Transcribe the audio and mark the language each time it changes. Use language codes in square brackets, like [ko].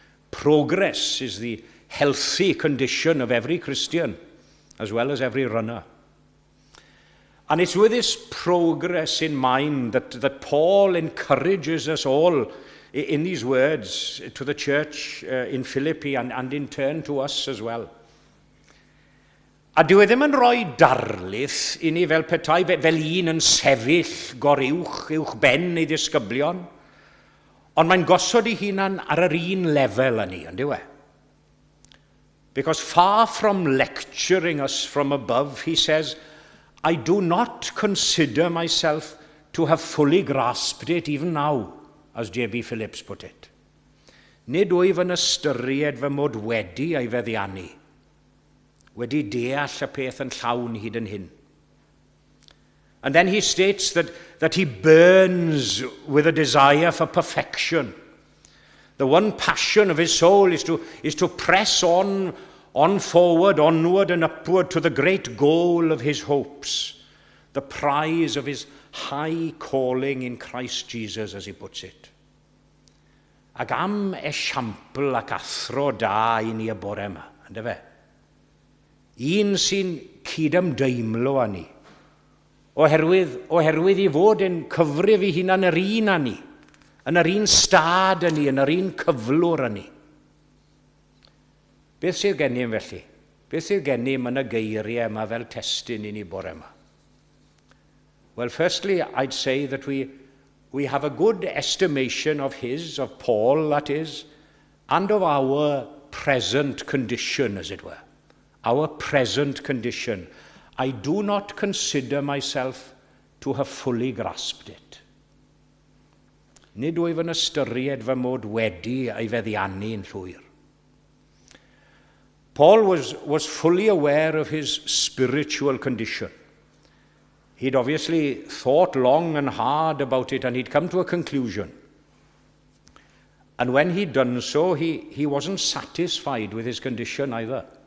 [en] Progress is the healthy condition of every Christian, as well as every runner. And it's with this progress in mind that Paul encourages us all in these words to the church in Philippi and in turn to us as well. [cy] A dyw e ddim yn rhoi darlith i ni fel petai, fel un yn sefyll uwch ben ei ddisgyblion, ond mae'n gosod ei hunan ar yr un lefel yn ni, ynddyw e? [en] Because far from lecturing us from above, he says, I do not consider myself to have fully grasped it even now, as J.B. Phillips put it. [cy] Nid wyf yn ystyried fy mod wedi ei feddiannu, wedi deall y peth yn llawn hyd yn hyn. [en] And then he states that he burns with a desire for perfection. The one passion of his soul is to press on forward, onward and upward to the great goal of his hopes, the prize of his high calling in Christ Jesus, as he puts it. [cy] Ac am esiampl ac athro da I ni y bore yma, ynddo fe? Un sy'n cydymdeimlo â ni, oherwydd I fod yn cyfrif I hunan yr un â ni, yn yr un stad â ni, yn yr un cyflwr â ni. Beth sydd gennym felly? Beth sydd gennym yn y geiriau yma fel testyn I ni bore yma? [en] Well, firstly, I'd say that we have a good estimation of Paul, that is, and of our present condition, as it were. Our present condition. I do not consider myself to have fully grasped it. [cy] Nid wyf yn ystyried fy mod wedi ei feddiannu yn llwyr. [en] Paul was fully aware of his spiritual condition. He'd obviously thought long and hard about it, and he'd come to a conclusion. And when he'd done so, he wasn't satisfied with his condition either.